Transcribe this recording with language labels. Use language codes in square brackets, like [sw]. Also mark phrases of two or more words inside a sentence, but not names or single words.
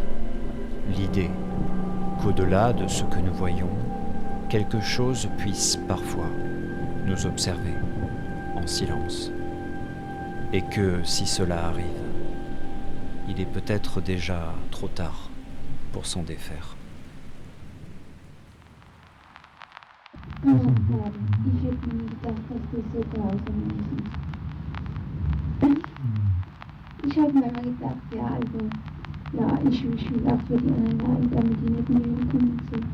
[fr] L'idée qu'au-delà de ce que nous voyons, quelque chose puisse parfois nous observer en silence. Et que si cela arrive, il est peut-être déjà trop tard pour s'en défaire. [de] Ich hätte nie gedacht, dass das so grausam ist. Ich habe mir immer gedacht, ja, also, ja, ich will auch für die anderen leiden, damit die nicht mehr kommen und so.